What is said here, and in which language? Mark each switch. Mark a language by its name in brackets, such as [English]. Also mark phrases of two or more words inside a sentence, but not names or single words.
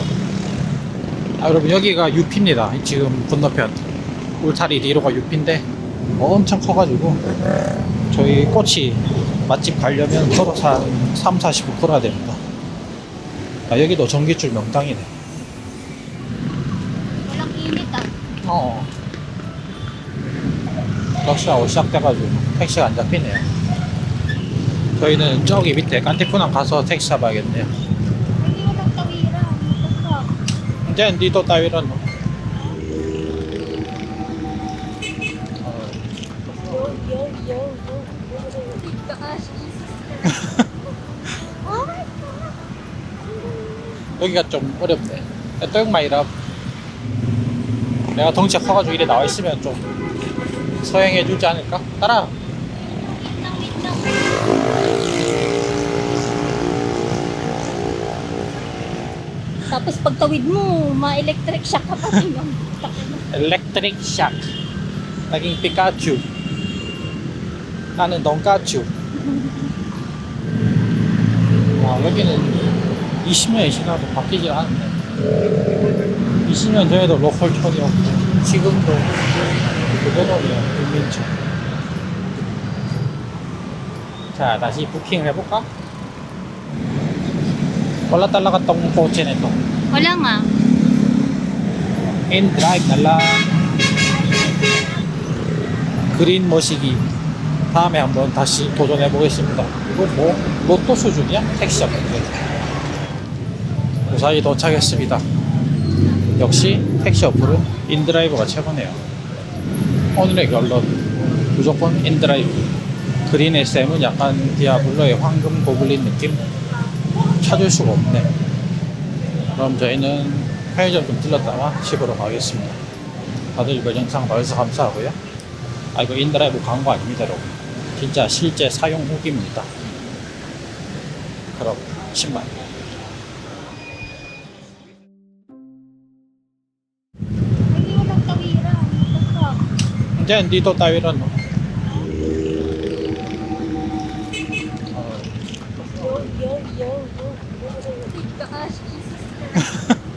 [Korean] 아, 여러분, 여기가 UP입니다. 지금 건너편 울타리 뒤로가 UP인데 엄청 커가지고 저희 꽃이 맛집 가려면 걸어서 한 3, 40분 걸어야 됩니다. 아, 여기도 전기줄 명당이네. [Filipino] Walang init ah. [Korean] 어. 럭시하고 시작돼가지고 택시가 안 잡히네요. 저희는 저기 밑에 깐티푸낭 가서 택시 잡아야겠네요. [Filipino] Hindi walang tawira. Ano Diyan, dito tayo ron. No? Yo. [English] Gosh, oh my God. [Korean] 여기가 좀 어렵네. [Filipino] ito yung mahirap. [Korean] 내가 덩치가 커가지고 이래 나와 있으면 좀 서행해 주지 않을까? 따라. [Filipino] Wait lang. Tapos pagtawid mo, ma- [English] electric shock [Filipino] ka pa rin. [English] Electric shock. naging Pikachu. [Korean] 나는 돈까츄. 와, 여기는 20년이 지나도 바뀌지 않았네. 20년 전에도 로컬촌이었고 지금도 그대로네요. 국민촌. 자, 다시 부킹을 해볼까? [Filipino] Wala talaga tong kotse nito. Wala nga. In drive na lang. [Korean] 그린 머시기. 다음에 한번 다시 도전해 보겠습니다. 이거 뭐 로또 수준이야? 택시 잡는데. 무사히 도착했습니다. 역시 택시 어플은 인드라이브가 최고네요. 오늘의 결론 무조건 인드라이브. 그린 SM은 약간 디아블로의 황금 고블린 느낌? 찾을 수가 없네. 그럼 저희는 편의점 좀 들렀다가 집으로 가겠습니다. 다들 이번 영상 봐주셔서 감사하고요. 아, 이거 인드라이브 광고 아닙니다, 여러분. 진짜 실제 사용 후기입니다. 그럼 10만. [Filipino] Hindi walang tawira. Diyan, dito tayo ron. No? [English] Yo. Gosh, Jesus.